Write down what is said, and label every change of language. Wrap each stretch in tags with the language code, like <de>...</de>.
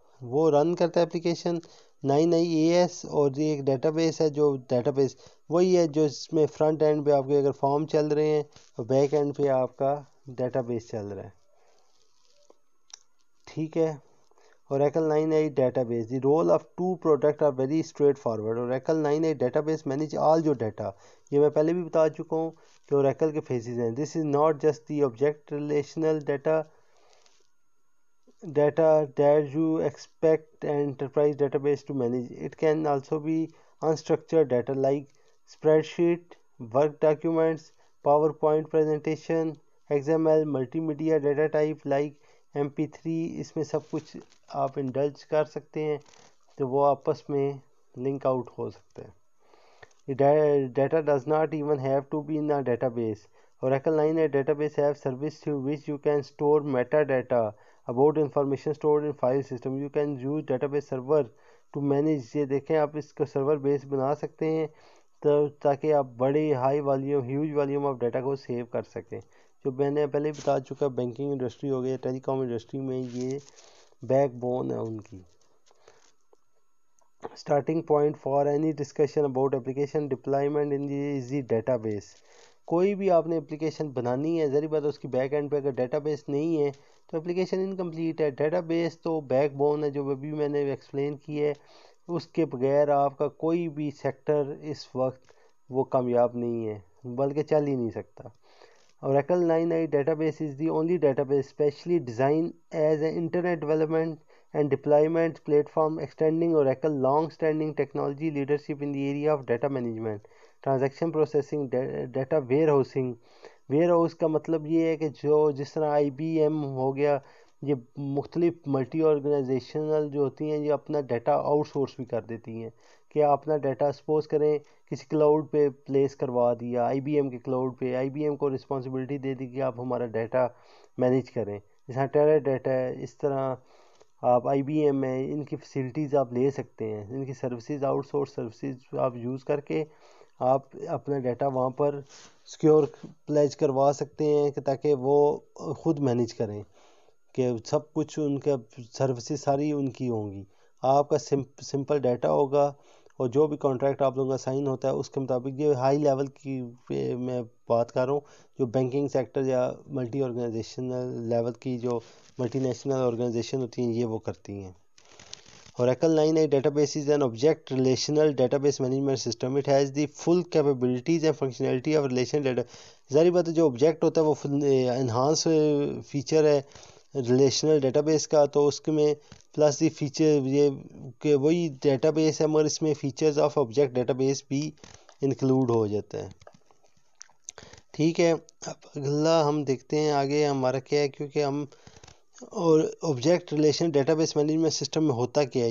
<ur>وہ رن کرتا ہے اپلیکیشن 9i AS، اور یہ ایک ڈیٹا بیس ہے، جو ڈیٹا بیس وہی ہے جو اس میں فرنٹ اینڈ پہ آپ کے اگر فارم چل رہے ہیں اور بیک اینڈ پہ آپ کا ڈیٹا بیس چل رہا ہے، ٹھیک ہے۔</ur> <en>Oracle 9i database. The role of two products are very straightforward. Oracle 9i database manage all your data.</en> <ur>یہ میں پہلے بھی بتا چکا ہوں کہ Oracle کے phases ہیں.</ur> <en>This is not just the object relational data that you expect an enterprise database to manage. It can also be unstructured data like spreadsheet, work documents, PowerPoint presentation, XML, multimedia data type like MP3.</en> <ur>اس میں سب کچھ آپ indulge کر سکتے ہیں تو وہ آپس میں لنک آؤٹ ہو سکتے ہیں.</ur> <en>Data does not even have to be in a database. Oracle 9i database have service through which you can store metadata about information stored in file system. You can use database server to manage.</en> <ur>یہ دیکھیں آپ اس کو سرور بیس بنا سکتے ہیں تاکہ آپ بڑے ہیوج والیوم آف ڈیٹا کو سیو کر سکیں. جو میں نے پہلے بتا چکا بینکنگ انڈسٹری ہو گئی, ٹیلی کام انڈسٹری میں یہ بیک بون ہے ان کی.</ur> <en>Starting point for any discussion about application deployment is the data base.</en> <ur>کوئی بھی آپ نے اپلیکیشن بنانی ہے, ظاہر بات ہے اس کی بیک اینڈ پہ اگر ڈیٹا بیس نہیں ہے تو اپلیکیشن انکمپلیٹ ہے. ڈیٹا بیس تو بیک بون ہے جو ابھی میں نے ایکسپلین کی ہے. اس کے بغیر آپ کا کوئی بھی سیکٹر اس وقت وہ کامیاب نہیں ہے, بلکہ چل ہی نہیں سکتا.</ur> <en>Oracle 9i database is the only database specially designed as an internet development and deployment platform, extending Oracle long-standing technology leadership in the area of data management, transaction processing, data warehousing.</en> <ur>Warehouse کا مطلب یہ ہے کہ جس طرح IBM ہو گیا, یہ مختلف ملٹی آرگنائزیشنل جو ہوتی ہیں یہ اپنا ڈیٹا آؤٹ سورس بھی کر دیتی ہیں کہ آپ اپنا ڈیٹا سپوز کریں کسی کلاؤڈ پہ پلیس کروا دیا, IBM کے کلاؤڈ پہ, IBM کو رسپانسبلٹی دے دی کہ آپ ہمارا ڈیٹا مینیج کریں. جیسا ٹیرا ڈیٹا ہے, اس طرح آپ IBM ہے, ان کی فیسلٹیز آپ لے سکتے ہیں, ان کی سروسز آؤٹ سورس سروسز آپ یوز کر کے آپ اپنا ڈیٹا وہاں پر سیکیور پلیج کروا سکتے ہیں کہ تاکہ وہ خود مینیج کریں کہ سب کچھ ان کا سروسز ساری ان کی ہوں گی. آپ کا سمپل ڈیٹا ہوگا اور جو بھی کانٹریکٹ آپ لوگوں کا سائن ہوتا ہے اس کے مطابق. یہ ہائی لیول کی میں بات کر رہا ہوں جو بینکنگ سیکٹر یا ملٹی آرگنائزیشنل لیول کی جو ملٹی نیشنل آرگنائزیشن ہوتی ہیں یہ وہ کرتی ہیں.</ur> <en>Oracle 9i database is an object relational database management system. It has the full capabilities and functionality of relational data.</en> <ur>ظاہر بات ہے جو آبجیکٹ ہوتا ہے وہ انہانس فیچر ہے ریلیشنل ڈیٹا بیس کا, تو اس میں پلس دی فیچر یہ کہ وہی ڈیٹا بیس ہے مگر اس میں features of object data base بھی انکلوڈ ہو جاتا ہے. ٹھیک ہے, اب اگلا ہم دیکھتے ہیں آگے ہمارا کیا ہے, کیونکہ ہم اور object relation data base management system میں ہوتا کیا ہے.</ur>